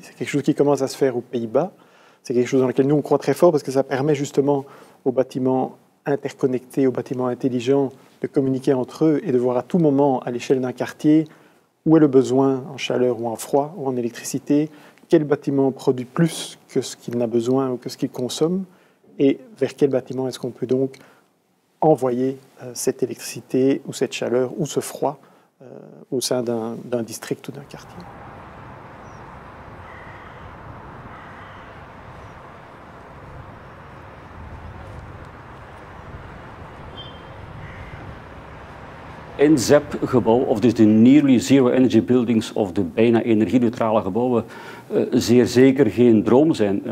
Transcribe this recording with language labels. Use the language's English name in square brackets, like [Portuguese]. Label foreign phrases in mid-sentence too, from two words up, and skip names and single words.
[French] C'est quelque chose qui commence à se faire aux Pays-Bas. C'est quelque chose dans lequel nous, on croit très fort parce que ça permet justement aux bâtiments interconnectés, aux bâtiments intelligents, de communiquer entre eux et de voir à tout moment, à l'échelle d'un quartier, où est le besoin en chaleur ou en froid ou en électricité, quel bâtiment produit plus que ce qu'il n'a besoin ou que ce qu'il consomme, et vers quel bâtiment est-ce qu'on peut donc envoyer cette électricité ou cette chaleur ou ce froid au sein d'un district ou d'un quartier. [Dutch] In ZEP-gebouw, of dus de [English] Nearly Zero Energy Buildings [Dutch] of de bijna energie-neutrale gebouwen, zeer zeker geen droom zijn.